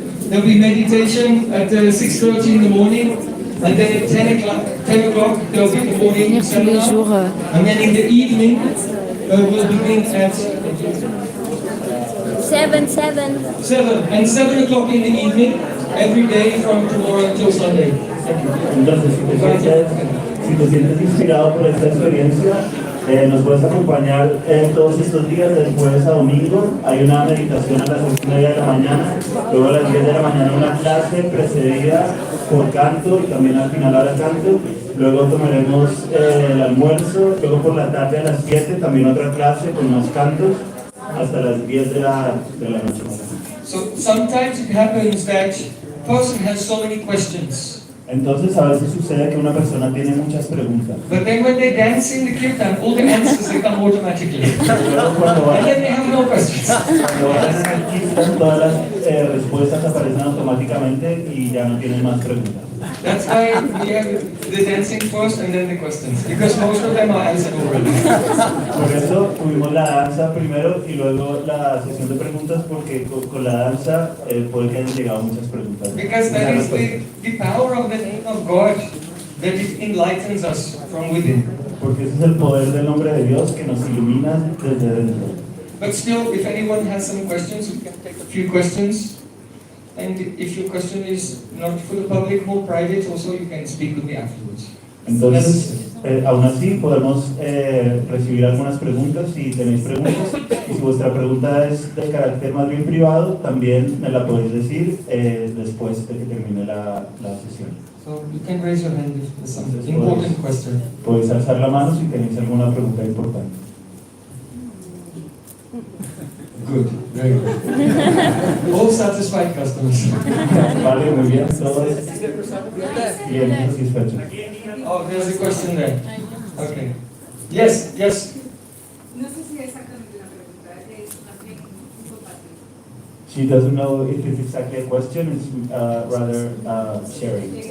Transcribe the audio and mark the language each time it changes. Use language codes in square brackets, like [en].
[en] There'll be meditation at 6:30 in the morning, and then at 10 o'clock there'll be the morning [fr] Venir tous les [en] seminar. [fr] jours. [en] And then in the evening, we'll begin at 7. 7 and 7 o'clock in the evening, every day from tomorrow until Sunday. Thank you. [es] Entonces, si te sientes inspirado por esta experiencia, Nos puedes acompañar todos estos días, de jueves a domingo. Hay una meditación a las 8:30 de la mañana, luego a las 10 de la mañana una clase precedida por canto y también al final habrá canto. Luego tomaremos el almuerzo, luego por la tarde a las 7 también otra clase con más cantos hasta las 10 de la noche. [en] So sometimes it happens that a person has so many questions. [es] Entonces a veces sucede que una persona tiene muchas preguntas. [en] But then when they dance in the kirtan, all the answers they come automatically. [es] Luego cuando [en] And [es] van, [en] then they have no questions. [es] cuando van en el kirtan, todas las respuestas aparecen automáticamente y ya no tienen más preguntas. [en] That's why we have the dancing first and then the questions. Because most of them are answered already. [es] Por eso tuvimos la danza primero y luego la sesión de preguntas, porque con la danza puede que hayan llegado muchas preguntas. [en] Because that is the power of the name of God, that it enlightens us from within. [es] Porque ese es el poder del nombre de Dios que nos ilumina desde dentro. [en] But still, if anyone has some questions, we can take a few questions. And if your question is not for the public, more private, also you can speak with me afterwards. [es] Entonces, aún así podemos recibir algunas preguntas si tenéis preguntas. Y si vuestra pregunta es de carácter más bien privado, también me la podéis decir después de que termine la sesión. [en] So you can raise your hand if there's some important question. [es] Podéis alzar la mano si tenéis alguna pregunta importante. [en] Good, very good. All satisfied customers. [es] Vale, muy bien. Todos bien satisfechos. [en] Oh, there's a question there. Okay. Yes, yes. [es] No sé si exactamente la pregunta, es también importante. [en] She doesn't know if it's exactly a question, it's rather sharing.